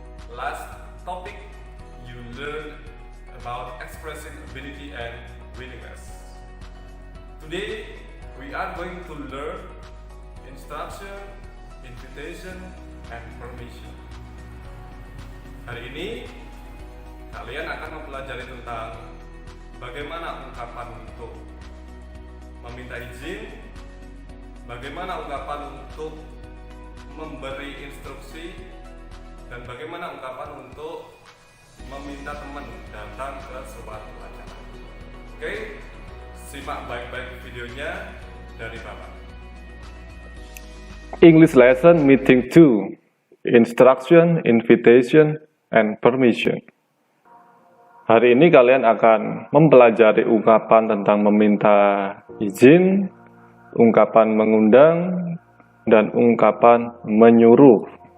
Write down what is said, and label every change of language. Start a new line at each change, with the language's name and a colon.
English: Last topic, you learned about expressing ability and willingness. Today, we are going to learn instruction, invitation, and permission.
Indonesian: Hari ini, kalian akan mempelajari tentang bagaimana ungkapan untuk meminta izin, bagaimana ungkapan untuk memberi instruksi, dan bagaimana ungkapan untuk meminta teman datang ke suatu acara. Oke, simak baik-baik videonya dari Bapak.
English: English lesson meeting 2. Instruction, invitation, and permission.
Indonesian: Hari ini kalian akan mempelajari ungkapan tentang meminta izin, ungkapan mengundang, dan ungkapan menyuruh.